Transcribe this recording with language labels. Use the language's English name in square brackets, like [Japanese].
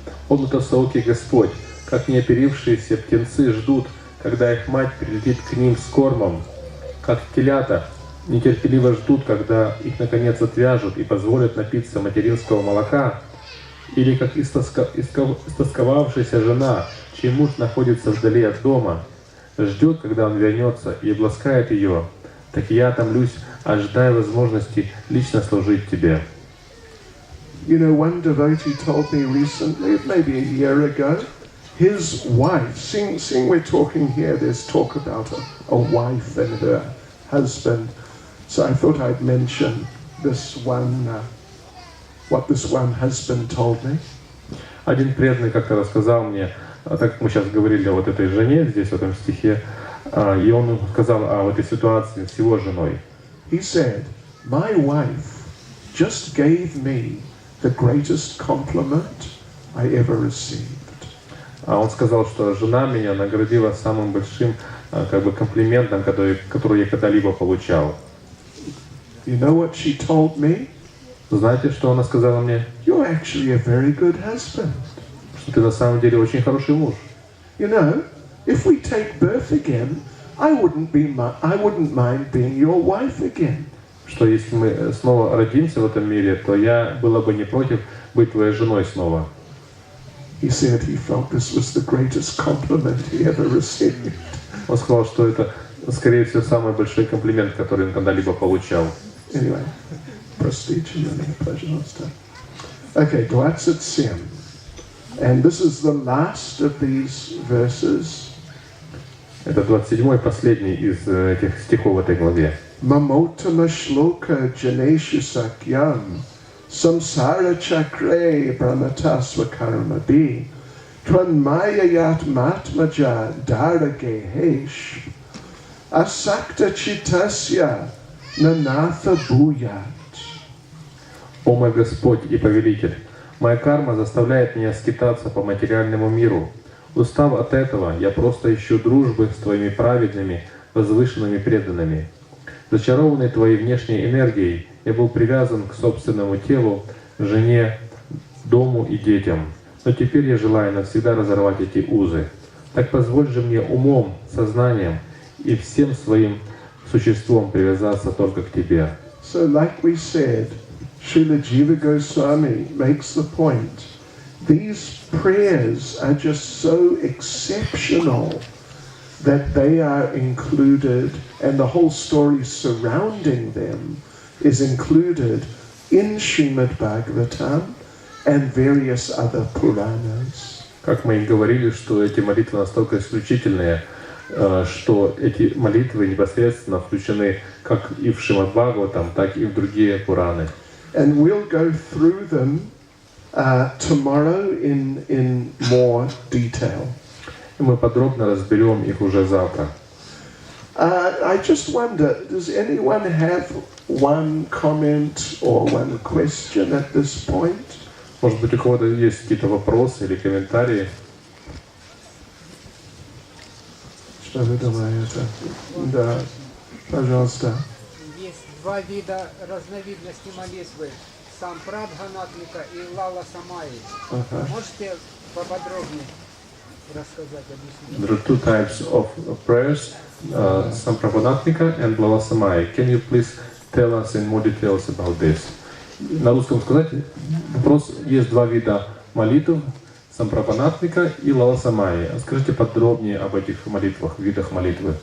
[Russian] «О лотосоокий Господь, как неоперившиеся птенцы ждут, когда их мать прилетит к ним с кормом, как телята нетерпеливо ждут, когда их наконец отвяжут и позволят напиться материнского молока, или как истосковавшаяся жена, чей муж находится вдали от дома, ждет, когда он вернется и обласкает ее, так я томлюсь, ожидая возможности лично служить Тебе». [English] You know, one devotee told me recently, maybe a year ago, his wife, seeing we're talking here, there's talk about a wife and her husband. So I thought I'd mention this one, what this one husband told me. [Russian] Один преданный как-то рассказал мне так как мы сейчас говорили о вот этой жене здесь, в этом стихе, и он сказал о этой ситуации с его женой. [English] He said, "My wife just gave me the greatest compliment I ever received." [Russian] Он сказал, что жена меня наградила самым большим комплиментом, который я когда-либо получал. [English] You know what she told me? [Russian] Знаете, что она сказала мне? [English] You're actually a very good husband. [Russian] Что ты на самом деле очень хороший муж. [English] You know, if we take birth again, I wouldn't mind being your wife again. [Russian] Что если мы снова родимся в этом мире, то я была бы не против быть твоей женой снова. [English] He said he felt this was the greatest compliment he ever received. [Russian] Он сказал, что это, скорее всего, самый большой комплимент, который он когда-либо получал. [English] Anyway, [Russian] пожалуйста. [English] Okay, 27. And this is the last of these verses. [Russian] Это 27-й, последний из этих стихов в этой главе. [Sanskrit] Mamotama shloka janeshu sakyam samsara chakre brahmatasva karma bi tvanmayayat matmaja darage hesh asakta chitasya nanatha bhuyat. [Russian] О мой Господь и Повелитель, моя карма заставляет меня скитаться по материальному миру. Устав от этого, я просто ищу дружбы с Твоими праведными, возвышенными преданными. Зачарованный Твоей внешней энергией, я был привязан к собственному телу, жене, дому и детям. Но теперь я желаю навсегда разорвать эти узы. Так позволь же мне умом, сознанием и всем своим существом привязаться только к Тебе. [English] So, like we said, Srila Jiva Goswami makes the point. These prayers are just so exceptional that they are included, and the whole story surrounding them is included in Srimad Bhagavatam and various other Puranas. [Russian] Как мы и говорили, что эти молитвы настолько исключительные, что эти молитвы непосредственно включены как и в Шримад Бхагаватам, так и в другие Пураны. [English] And we'll go through them tomorrow in more detail. [Russian] И мы подробно разберем их уже завтра. [English] I just wonder, does anyone have one comment or one question at this point? [Russian] Может быть, у кого-то есть какие-то вопросы или комментарии? Что вы думаете? Да, пожалуйста. Есть два вида разновидности молитвы. Сампрадханатмика и Лала Самаи. Можете поподробнее рассказать, объяснить? [English] There are two types of prayers, Samprapanatmika and Lala Samai. Can you please tell us in more details about this? [Russian] На русском сказать вопрос, есть два вида молитв, Сампрапанатмика и Лала Самаи. Скажите подробнее об этих молитвах, видах молитвы.